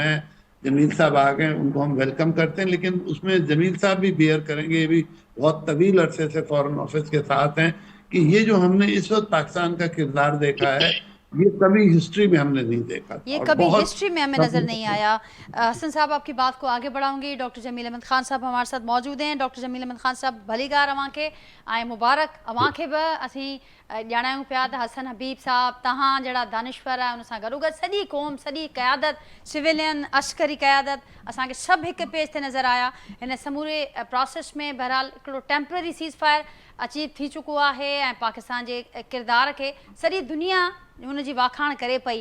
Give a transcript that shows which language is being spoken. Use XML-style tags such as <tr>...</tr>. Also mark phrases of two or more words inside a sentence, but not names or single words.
<ur>میں جمیل صاحب آ گئے، ان کو ہم ویلکم کرتے ہیں، لیکن اس میں جمیل صاحب بھی بیئر کریں گے، یہ بھی بہت طویل عرصے سے فورن آفس کے ساتھ ہیں، کہ یہ جو ہم نے اس وقت پاکستان کا کردار دیکھا ہے یہ کبھی ہسٹری میں ہم نے نہیں دیکھا تھا، یہ اور کبھی بہت ہسٹری میں ہمیں نظر نہیں آیا. حسن صاحب آپ کی بات کو آگے بڑھاؤں گی. ڈاکٹر جمیل احمد خان صاحب ہمارے ساتھ موجود ہیں. ڈاکٹر جمیل احمد خان صاحب</ur> <sd>بھلی گار اوہاں کے آئے مبارک. اوہاں کے بھی اسی ॼाणायूं पिया त حسن حبیب صاحب तव्हां जहिड़ा दानिश्वर आहे उन सां गॾोगॾु सॼी क़ौम, सॼी क़यादत, सिविलियन अस्करी क़यादत असांखे सभु हिकु पेज ते नज़र आया हिन समूरे प्रोसेस में. बहरहाल हिकिड़ो</sd> <en>temporary cease fire</en> <sd>अचीव थी चुको आहे ऐं पाकिस्तान जे किरदार खे सॼी दुनिया हुनजी वाखाण करे पई.</sd>